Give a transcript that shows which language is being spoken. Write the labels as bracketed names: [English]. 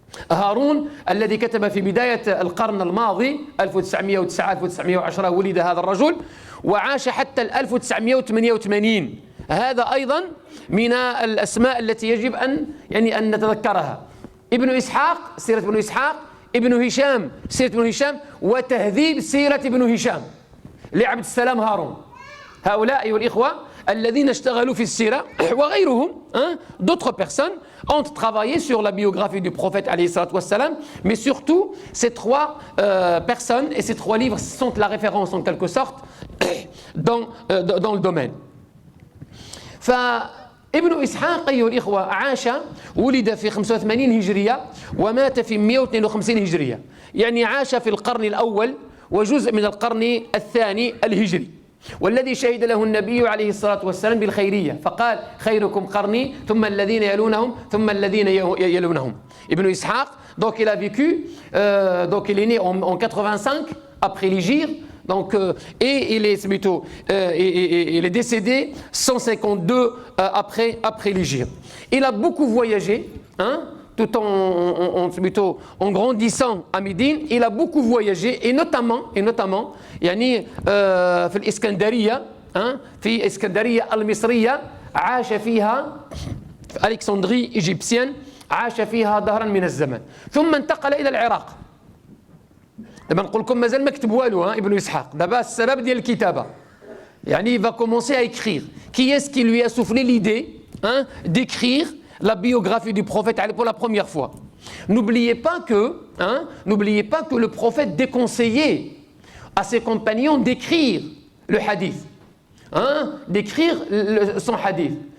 [Arabic] هارون الذي كتب في بداية القرن الماضي 1909-1910 ولد هذا الرجل وعاش حتى 1988. هذا أيضا من الأسماء التي يجب أن نتذكرها. ابن إسحاق سيرة ابن إسحاق، ابن هشام سيرة ابن هشام، وتهذيب سيرة ابن هشام لعبد السلام هارون. هؤلاء أيها الإخوة الذين اشتغلوا في السيرة وغيرهم [French] d'autres personnes ont travaillé sur la biographie du prophète alayhi salatu wassalam, mais surtout ces trois personnes et ces trois livres sont la référence en quelque sorte dans le domaine. [Arabic] فابن إسحاق أيها الإخوة عاش ولد في 85 هجرية ومات في 152 هجرية، يعني عاش في القرن الأول وجزء من القرن الثاني الهجري، والذي شهد له النبي عليه الصلاة والسلام بالخيرية، فقال خيركم قرني ثم الذين يلونهم ثم الذين يلونهم. [French] ابن إسحاق donc il a vécu donc il est né en 85 après l'hégire. Donc, et il est décédé 152 après l'hégire. Il a beaucoup voyagé, tout en grandissant à Médine. Il a beaucoup voyagé, et notamment [Arabic] يعني في الإسكندرية في إسكندرية المصرية عاش فيها، في ألكسندرية إيجيبسيان عاش فيها دهرا من الزمن، ثم انتقل إلى العراق. دابا نقول لكم مازال ما كتب والو ابن إسحاق، دابا السبب ديال الكتابة، يعني [French] il va commencer à écrire. Qui est-ce qui lui a soufflé l'idée d'écrire la biographie du prophète pour la première fois? N'oubliez pas que le prophète déconseillait à ses compagnons d'écrire le hadith, d'écrire son hadith.